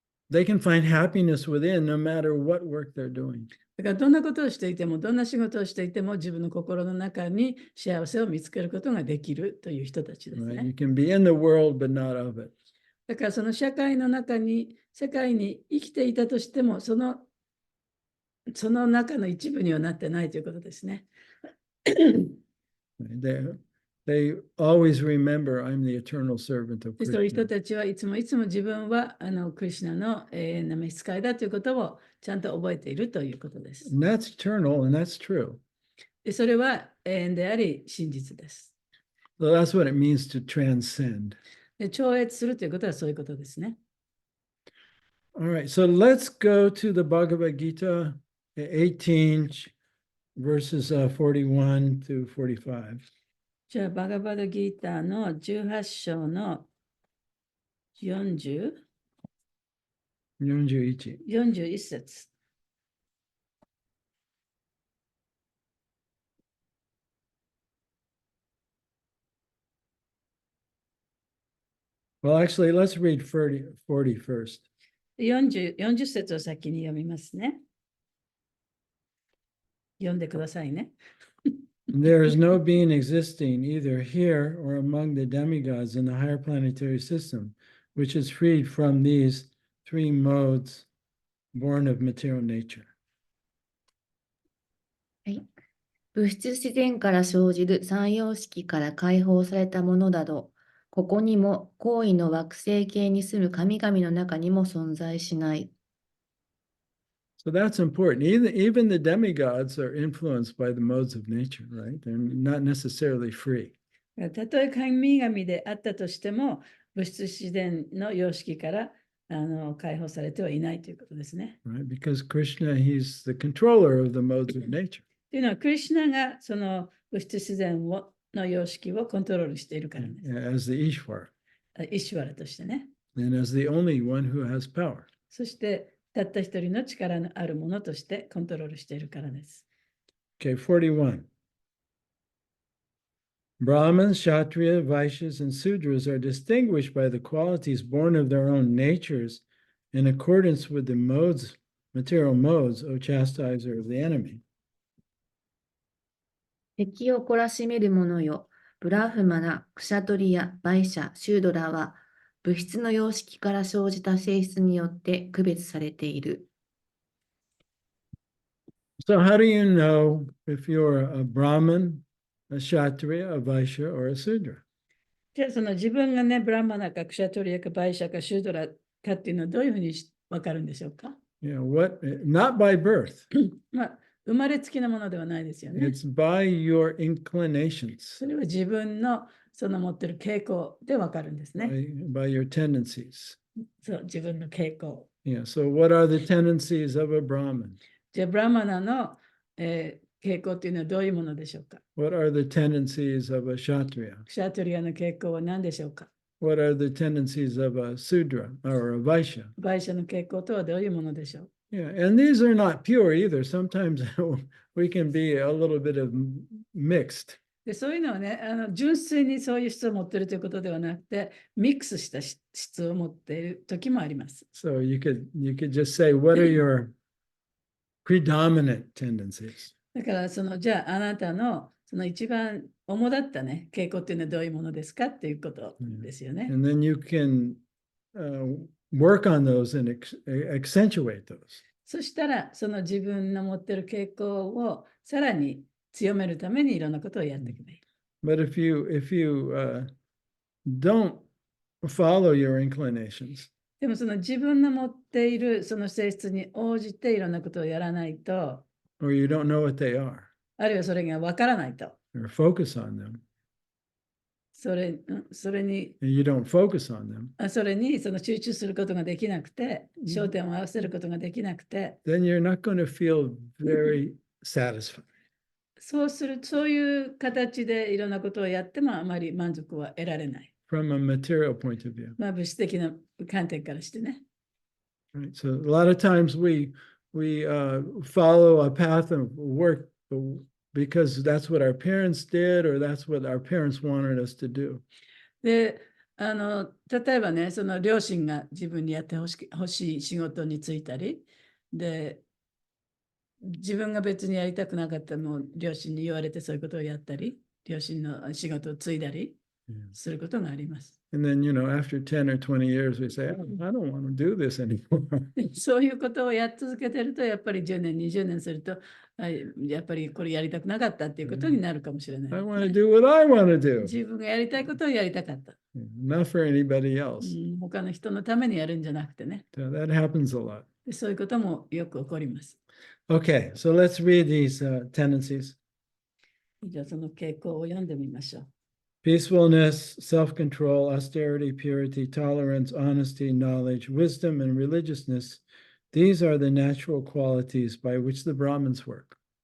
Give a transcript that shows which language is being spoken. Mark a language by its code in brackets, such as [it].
[en] They can find happiness within no matter what work they're doing. [ja] だからどんなことをしていても、どんな仕事をしていても、自分の心の中に幸せを見つけることができるという人たちです [en] Right? [ja] ね。 [en] You can be in the world, but not of it. [ja] だからその社会の中に、世界に生きていたとしても、その中の一部にはなってないということですね。 [en] They always remember I'm the eternal servant of [ja] でそういう人 [en] Krishna. [ja] たちはいつも自分はクリシュナの永遠な召使いだということをちゃんと覚えているということです。 [en] And that's eternal, and that's true. [ja] でそれは永遠であり真実です。 [en] So that's what it means to transcend. [ja] で超越するということはそういうことですね。 [en] All right, so let's go to the Bhagavad Gita 18 verses 41 to 45. [ja] じゃあ、バガバドギーターの18章の41 41. 節。 [en] Well, actually, let's read 40 first. [ja] 40節を先に読みますね。読んでくださいね。 [en] There is no being existing either here or among the demigods in the higher planetary system, which is freed from these three modes born of material nature. [ja] はい。物質自然から生じる三様式から解放されたものなど、ここにも高位の惑星系に住む神々の中にも存在しない。 [en] So that's important. Even the demigods are influenced by the modes of nature, right? They're not necessarily free. [ja] たとえ神々であったとしても、物質自然の様式から解放されてはいないということですね。 [en] Right? Because Krishna, he's the controller of the modes of nature. [ja] というのは、クリシュナがその物質自然の様式をコントロールしているからです。 [en] As the Ishvara. [ja] イシュワラとしてね。 [en] And as the only one who has power. [ja] そして、たった一人の力のあるものとしてコントロールしているからです。 [en] Okay, 41. Brahmins, Kshatriya, Vaishyas, and Sudras are distinguished by the qualities born of their own natures in accordance with the modes, material modes, O chastiser of the enemy. [ja] 敵を懲らしめる者よ、ブラフマナ、クシャトリア、バイシャ、シュードラは、物質の様式から生じた性質によって区別されている。 [en] So how do you know if you're a Brahmin, a Kshatriya, a Vaishya, or a Sudra? [ja] じゃあ、その自分がね、ブラマナかクシャトリアかバイシャかシュードラかっていうのはどういうふうにわかるんでしょうか？ [en] Not by birth. [ja] まあ、生まれつきのものではないですよね。 [en] It's by your inclinations, [ja] それは自分のその持ってる傾向でわかるんですね。 [en] by your tendencies. [ja] そう、自分の傾向。 [en] Yeah. So what are the tendencies of a Brahmin? [ja] じゃあ、ブラマナの、傾向というのはどういうものでしょうか？ [en] What are the tendencies of a Kshatriya? [ja] クシャトリアの傾向は何でしょうか？ [en] What are the tendencies of a Sudra or a Vaishya? [ja] バイシャの傾向とはどういうものでしょう？ [en] Yeah, and these are not pure either. Sometimes we can be a little bit of mixed. [ja] でそういうのはね、純粋にそういう質を持っているということではなくて、ミックスした質を持っている時もあります。 [en] So you could just say, what are your predominant tendencies? [ja] だからじゃああなたのその一番主だったね、傾向っていうのはどういうものですかっていうことですよね。 [en] And then you can work on those and accentuate those. [ja] そしたら、その自分の持っている傾向をさらに強めるためにいろんなことをやっていけばいい。 [en] But if you don't follow your inclinations, [ja] でもその自分の持っているその性質に応じていろんなことをやらないと、 [en] or you don't know what they are, [ja] あるいはそれがわからないと、 [en] or focus on them, [ja] それに [en] and you don't focus on them, [ja] それにその集中することができなくて、焦点を合わせることができなくて、 [en] then you're not going to feel very satisfied. [ja] そういう形でいろんなことをやってもあまり満足は得られない。 [en] From a material point of view. [ja] 物質的な観点からしてね。 [en] Right? So a lot of times we follow a path of work because that's what our parents did or that's what our parents wanted us to do. [ja] で、例えばね、その両親が自分にやってほしい仕事に就いたり、で、自分が別にやりたくなかったのを両親に言われてそういうことをやったり、両親の仕事を継いだりすることがあります。 [en] And then, after 10 or 20 years, we say, oh, I don't want to do this anymore. [ja] そういうことをやっ続けてると、やっぱり10年、20年すると、やっぱりこれやりたくなかったっていうことになるかもしれない、 [en] I want to do what I want to do, [ja] 自分がやりたいことをやりたかった。 [en] not for anybody else. [ja] 他の人のためにやるんじゃなくてね。 [en] So that happens a lot. [ja] でそういうこともよく起こります。 [en] Okay, so let's read these tendencies. [ja] じゃあその傾向を読んでみましょう。 [en] Peacefulness, self-control, austerity, purity, tolerance, honesty, knowledge, wisdom, and religiousness. These are the natural qualities by which the Brahmins work.